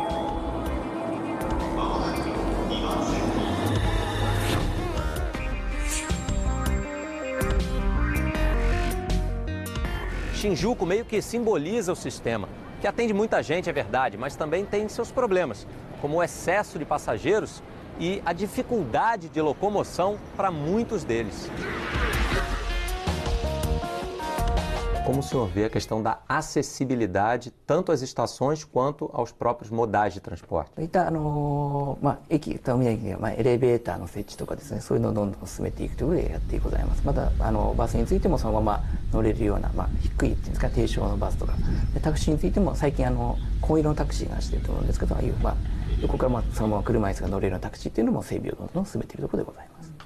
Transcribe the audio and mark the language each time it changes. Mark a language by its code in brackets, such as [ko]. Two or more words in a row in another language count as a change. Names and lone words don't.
[pt] Shinjuku meio que simboliza o sistema, que atende muita gente, é verdade, mas também tem seus problemas, como o excesso de passageiros e a dificuldade de locomoção para muitos deles. Como o senhor vê a questão da acessibilidade tanto às estações quanto aos próprios modais de transporte? [ja] 駅、ターミナル駅にはエレベーターの設置とかですね、そういうのをどんどん進めていくということでやってございます。またバスについてもそのまま乗れるような、低いっていうんですか、低床のバスとか、でタクシーについても最近紺色のタクシーが走っていると思うんですけど、ああいう横からそのまま車椅子が乗れるようなタクシーっていうのも整備をどんどん進めているところでございます。